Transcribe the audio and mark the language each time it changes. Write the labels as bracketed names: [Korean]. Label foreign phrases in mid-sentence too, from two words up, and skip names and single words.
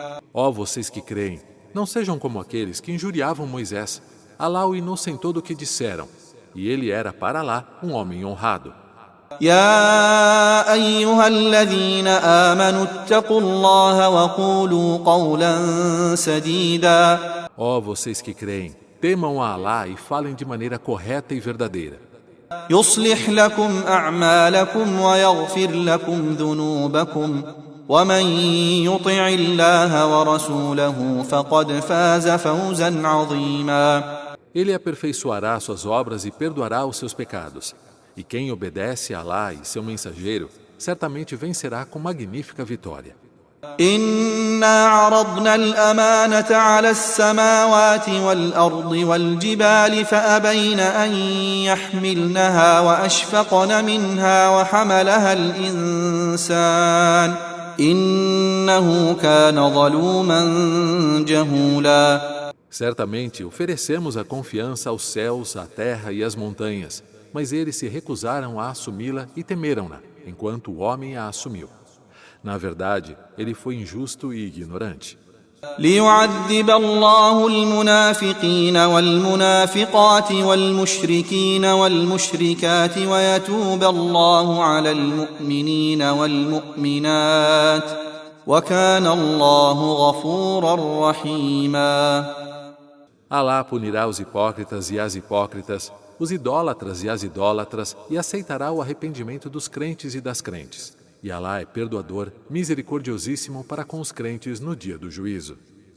[Portuguese] Ó vocês que creem, não sejam como aqueles que injuriavam Moisés. Alá o inocentou do que disseram, e ele era para Alá um homem honrado. [Arabic] يا أيها الذين آمنوا اتقوا الله وقولوا قولا سديدا. [Portuguese] Ó vocês que creem, temam a Alá e falem de maneira correta e verdadeira. [Arabic] يصلح لكم أعمالكم ويغفر لكم ذنوبكم ومن يطع الله ورسوله فقد فاز فوزا عظيما. [Portuguese] Ele aperfeiçoará suas obras e perdoará os seus pecados. E quem obedece a Alá e seu mensageiro, certamente vencerá com magnífica vitória. [Arabic] إنا عرضنا الأمانة على السماوات والأرض والجبال فأبين أن يحملنها وأشفقن منها وحملها الإنسان إنه كان ظلوما جهولا. [Portuguese] Certamente oferecemos a confiança aos céus, à terra e às montanhas, mas eles se recusaram a assumi-la e temeram-na, enquanto o homem a assumiu. Na verdade, ele foi injusto e ignorante. [Arabic] ليعذب الله المنافقين والمنافقات والمشركين والمشركات ويتوب الله على المؤمنين والمؤمنات وكان الله غفورا رحيما. [Portuguese] Alá punirá os hipócritas e as hipócritas, os idólatras e as idólatras, e aceitará o arrependimento dos crentes e das crentes. E Alá é perdoador, misericordiosíssimo para com os crentes no dia do juízo.